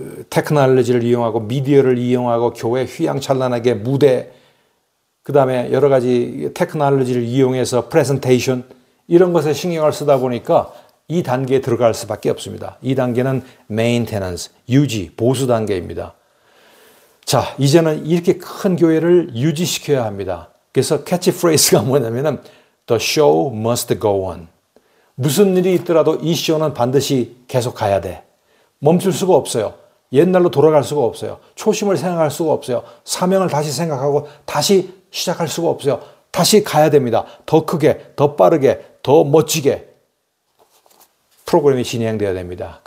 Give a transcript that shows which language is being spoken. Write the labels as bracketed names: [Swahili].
[Korean] 테크놀로지를 이용하고 미디어를 이용하고 교회 휘황찬란하게 무대 그 다음에 여러 가지 테크놀로지를 이용해서 프레젠테이션 이런 것에 신경을 쓰다 보니까 이 단계에 들어갈 수밖에 없습니다. 이 단계는 메인테넌스, 유지, 보수 단계입니다. 자, 이제는 이렇게 큰 교회를 유지시켜야 합니다. 그래서 캐치프레이즈가 뭐냐면은 [English] The show must go on. [Korean] 무슨 일이 있더라도 이 쇼는 반드시 계속 가야 돼. 멈출 수가 없어요. 옛날로 돌아갈 수가 없어요. 초심을 생각할 수가 없어요. 사명을 다시 생각하고 다시 시작할 수가 없어요. 다시 가야 됩니다. 더 크게, 더 빠르게, 더 멋지게 프로그램이 진행돼야 됩니다.